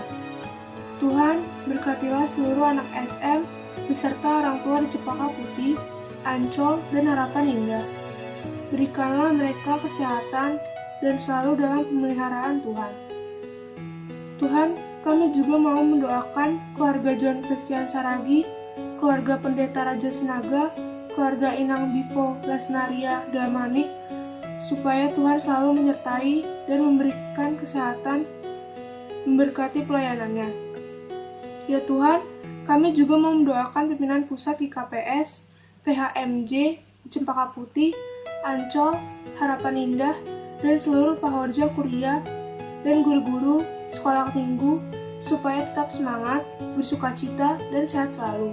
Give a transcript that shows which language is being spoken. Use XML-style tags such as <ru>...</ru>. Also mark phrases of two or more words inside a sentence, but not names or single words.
<id>Tuhan, berkatilah seluruh anak SM beserta orang tua di Cempaka Putih, Ancol, dan Harapan Indah. Berikanlah mereka kesehatan dan selalu dalam pemeliharaan Tuhan. Tuhan, kami juga mau mendoakan keluarga John Christian Saragi, keluarga Pendeta Raja Sinaga, keluarga Inang Bivo Lesnaria Damanik, supaya Tuhan selalu menyertai dan memberikan kesehatan, memberkati pelayanannya. Ya Tuhan, kami juga mau mendoakan pimpinan pusat IKPS, PHMJ, Cempaka Putih, Ancol, Harapan Indah, dan seluruh Pahoja Kuria dan guru-guru sekolah minggu supaya tetap semangat, bersukacita, dan sehat selalu.</id>